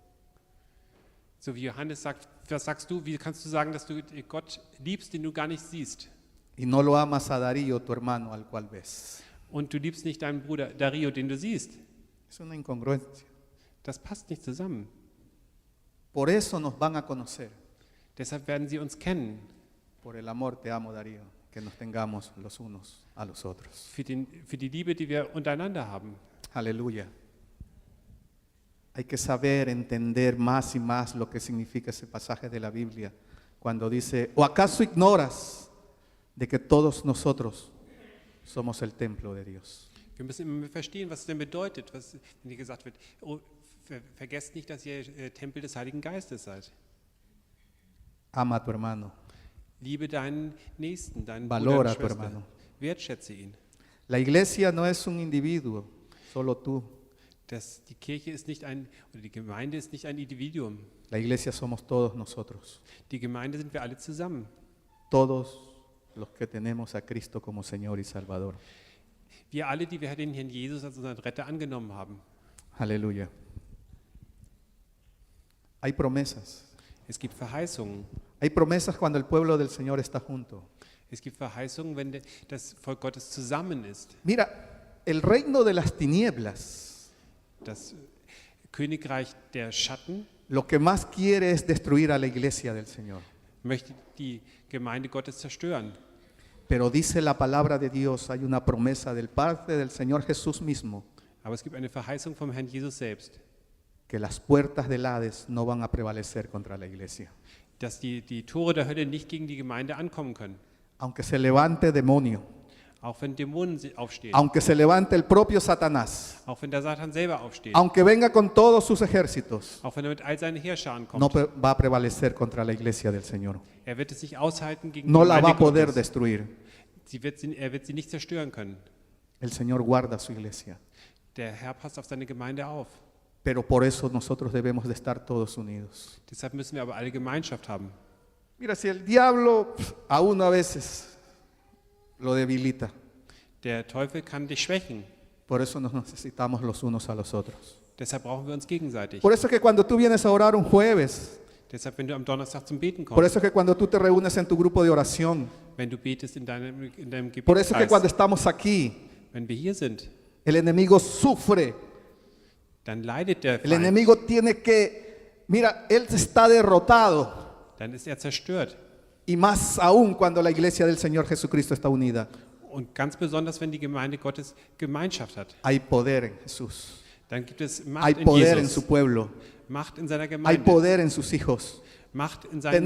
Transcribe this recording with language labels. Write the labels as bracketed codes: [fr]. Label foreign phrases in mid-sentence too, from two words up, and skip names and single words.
[de] So wie Johannes sagt, was sagst du, wie kannst du sagen, dass du Gott liebst, den du gar nicht siehst? [es] Y no lo amas a Darío, tu hermano, al cual ves. [de] Und du liebst nicht deinen Bruder Dario, den du siehst. [es] Es una incongruencia. [de] Das passt nicht zusammen. [es] Por eso nos van a conocer. [de] Deshalb werden sie uns kennen. [es] Por el amor te amo, Darío, que nos tengamos los unos a los otros. [de] Für die Liebe, die wir untereinander haben. [es] Aleluya. Hay que saber entender más y más lo que significa ese pasaje de la Biblia cuando dice, ¿o acaso ignoras de que todos nosotros somos el templo de Dios? [de] Wir müssen immer verstehen, was es denn bedeutet, wenn hier gesagt wird, oh, vergesst nicht, dass ihr Tempel des Heiligen Geistes seid. [es] Ama a tu hermano, [de] Liebe deinen Nächsten, deinen [es] valora [de] Bruder [es] a [de] und [es] tu [de] Schwester. [es] hermano. [de] Wertschätze ihn. [es] La iglesia no es un individuo, solo tú. [de] Die Kirche ist nicht oder die Gemeinde ist nicht ein Individuum. [es] La iglesia somos todos nosotros, [de] Die Gemeinde sind wir alle zusammen. [es] todos los que tenemos a Cristo como Señor y Salvador. [de] Wir alle, die wir den Herrn Jesus als unseren Retter angenommen haben. [es] Aleluya. Hay promesas. [de] Es gibt Verheißungen. [es] Hay promesas cuando el pueblo del Señor está junto. [de] Es gibt Verheißungen, wenn das Volk Gottes zusammen ist. [es] Mira, el reino de las tinieblas, [de] Das Königreich der Schatten [es] lo que más quiere es destruir a la iglesia del Señor. [de] möchte die Gemeinde Gottes zerstören. [es] Pero dice la palabra de Dios, hay una promesa del parte del Señor Jesús mismo, [de] Aber es gibt eine Verheißung vom Herrn Jesus selbst, [es] que las puertas del Hades no van a prevalecer contra la iglesia. [de] dass die Tore der Hölle nicht gegen die Gemeinde ankommen können. [es] Aunque se levante demonio, [de] Auch wenn Dämonen aufstehen, [es] aunque se levante el propio Satanás, [de] auch wenn der Satan selber aufsteht, [es] aunque venga con todos sus ejércitos, [de] auch wenn er mit all seinen Heerscharen kommt. [es] no va a prevalecer contra la iglesia del Señor. [de] Er wird es nicht aushalten gegen [es] No [de] die [es] la va [de] Gemeinde [es] a poder [de] Gottes. [es] destruir. [de] Er wird sie nicht zerstören können. [es] El Señor guarda su iglesia. [de] Der Herr passt auf seine Gemeinde auf. [es] Pero por eso nosotros debemos de estar todos unidos. [de] Deshalb müssen wir aber alle Gemeinschaft haben. [es] Mira, si el diablo a uno a veces lo debilita, [de] Der Teufel kann dich schwächen. [es] por eso nos necesitamos los unos a los otros. [de] Deshalb brauchen wir uns gegenseitig. [es] Por eso es que cuando tú vienes a orar un jueves, [de] Deshalb, wenn du am Donnerstag zum Beten [es] por [de] kommst, [es] eso es que cuando tú te reúnes en tu grupo de oración, [de] wenn du betest in deinem [es] por eso es que cuando [de] Gebetskreis, [es] estamos aquí, [de] wenn wir hier sind, [es] el enemigo sufre, [de] dann leidet der [es] el [de] Feind, [es] enemigo tiene que, mira, él está derrotado. [de] dann ist er zerstört. [es] Y más aún cuando la iglesia del Señor Jesucristo está unida. [de] Und ganz besonders, wenn die Gemeinde Gottes Gemeinschaft hat. [es] Hay poder en Jesús. [de] Dann gibt es [es] Hay [de] Macht in [es] poder en [de] Jesus, [es] su pueblo. [de] Macht in seiner [es] Hay [de] Gemeinde, [es] poder en sus hijos. [de] Macht in seinen